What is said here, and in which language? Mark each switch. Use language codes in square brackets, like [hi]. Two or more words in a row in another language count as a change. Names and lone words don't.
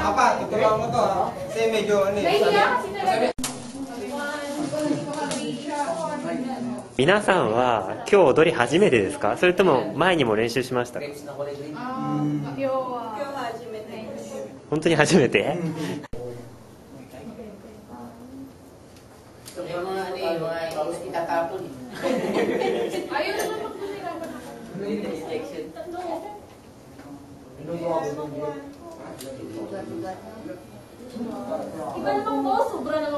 [tl] Apat, ituloy mo to ha. Kasi medyo ano eh. Nahihiya kasi talaga. [ja] 皆さんは今日踊り初めてですか？それとも前にも練習しましたか？本当に初めて？ [tl] Ayaw naman magpapirapan. Iba naman mo, sobra naman.